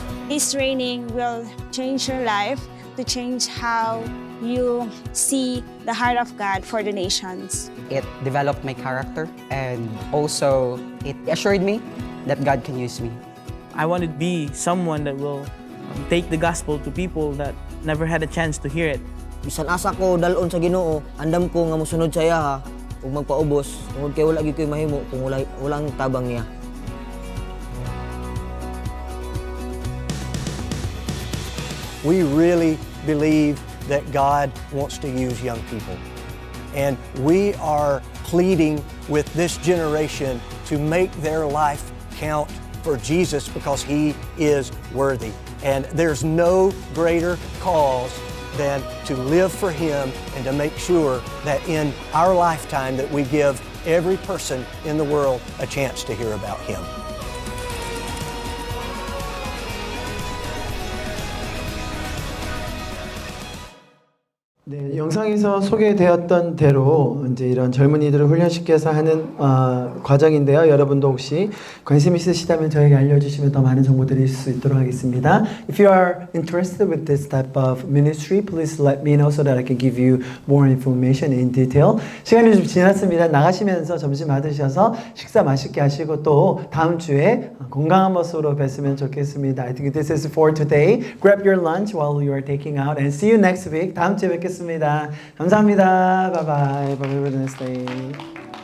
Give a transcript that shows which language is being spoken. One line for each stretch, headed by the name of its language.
English: This training will change your life to change how you see the heart of God for the nations. It developed my character and also it assured me that God can use me. I want to be someone that will take the gospel to people that never had a chance to hear it.
Cebuano: Bisan asa ko dalon sa Ginoo, andam ko nga mosunod sa iya ha ug magpaubos tungod kay wala gyud koy mahimo kung walang tabang niya.
English: We really believe that God wants to use young people. And we are pleading with this generation to make their life count for Jesus because He is worthy. And there's no greater cause than to live for Him and to make sure that in our lifetime that we give every person in the world a chance to hear about Him.
Korean: 네, 영상에서 소개되었던 대로 이제 이런 젊은이들을 훈련시켜서 하는 과정인데요. 여러분도 혹시 관심 있으시다면 저에게 알려주시면 더 많은 정보 드릴 수 있도록 하겠습니다.
English: If you are interested with this type of ministry, please let me know so that I can give you more information in detail.
Korean: 시간이 좀 지났습니다. 나가시면서 점심 받으셔서 식사 맛있게 하시고 또 다음 주에 건강한 모습으로 뵀으면 좋겠습니다.
English: I think this is for today. Grab your lunch while you are taking out and see you next week.
Korean: 다음 주에 뵙겠습니다. 감사합니다.
English: Bye bye. Have a nice day.